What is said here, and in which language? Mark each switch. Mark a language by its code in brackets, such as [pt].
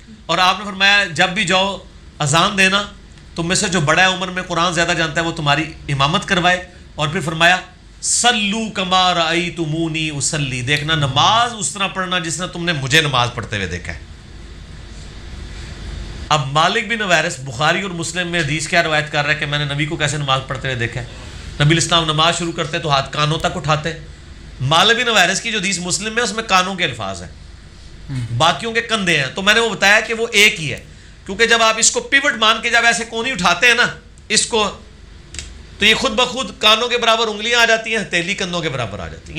[ur] اور آپ نے فرمایا جب بھی جاؤ اذان دینا، تم میں سے جو بڑا ہے عمر میں قرآن زیادہ جانتا ہے وہ تمہاری امامت کروائے. اور پھر فرمایا [ar] صلو کما رأیتمونی اصلی، [ur] دیکھنا نماز اس طرح پڑھنا جس طرح تم نے مجھے نماز پڑھتے ہوئے دیکھا ہے. اب مالک بن حویرث بخاری اور مسلم میں حدیث کیا روایت کر رہا ہے کہ میں نے نبی کو کیسے نماز پڑھتے ہوئے دیکھا ہے. نبی علیہ السلام نماز شروع کرتے تو ہاتھ کانوں تک اٹھاتے. مالک بن حویرث کی جو حدیث مسلم میں اس میں کانوں کے الفاظ ہیں، باقیوں کے کندھے ہیں. تو میں نے وہ بتایا کہ وہ ایک ہی ہے، کیونکہ جب آپ اس کو پیوٹ مان کے جب ایسے کونی اٹھاتے ہیں نا اس کو، تو یہ خود بخود کانوں کے برابر انگلیاں آ جاتی ہیں، ہتھیلی کندھوں کے برابر آ جاتی ہیں.